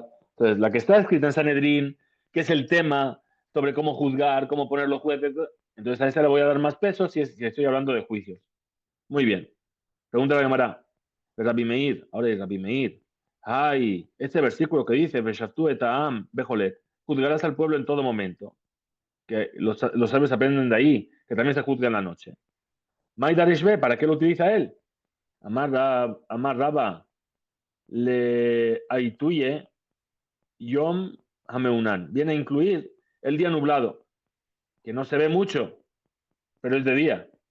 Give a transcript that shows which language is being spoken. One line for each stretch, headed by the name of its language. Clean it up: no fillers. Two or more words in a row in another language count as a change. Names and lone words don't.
Spanish: Entonces, la que está escrita en Sanedrín, que es el tema sobre cómo juzgar, cómo poner los jueces, entonces a esa le voy a dar más peso si estoy hablando de juicios. Muy bien. Pregunta la Gemara. Rabbi Meir, ahora es Rabbi Meir. Ay, este versículo que dice,
Hebrew: Beshaftu etaam bejolet,
Spanish: juzgarás al pueblo en todo momento. Que los sabios aprenden de ahí, que también se juzga en la noche.
Aramaic: Maidareshbe,
Spanish: ¿para qué lo utiliza él?
Aramaic: Amar Raba le aituye Yom Hameunan.
Spanish: Viene a incluir el día nublado, que no se ve mucho, pero es de día.